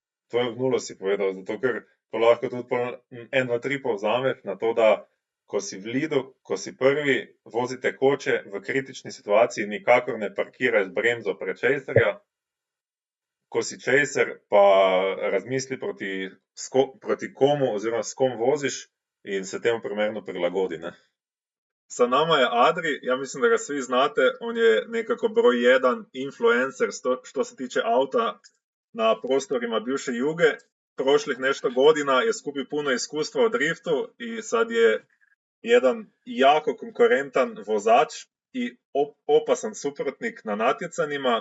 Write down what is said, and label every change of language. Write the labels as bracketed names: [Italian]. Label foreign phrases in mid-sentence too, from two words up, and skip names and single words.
[Slovenian] To je v nulo si povedal, zato ker to lahko tudi 1, 2, 3 povzameš na to, da ko si v lidu, ko si prvi, vozite koče v kritični situaciji, nikakor ne parkiraj z bremzo pred chaserja. Ko si chaser, pa razmisli proti komu oziroma s kom voziš in se temu primerno prilagodi. Ne? [Croatian] Sa nama je Adri, ja mislim da ga svi znate, on je nekako broj 1 influencer što se tiče auta na prostorima bivše Juge. Prošlih nešto godina je skupio puno iskustva u driftu i sad je jedan jako konkurentan vozač i opasan suprotnik na natjecanjima.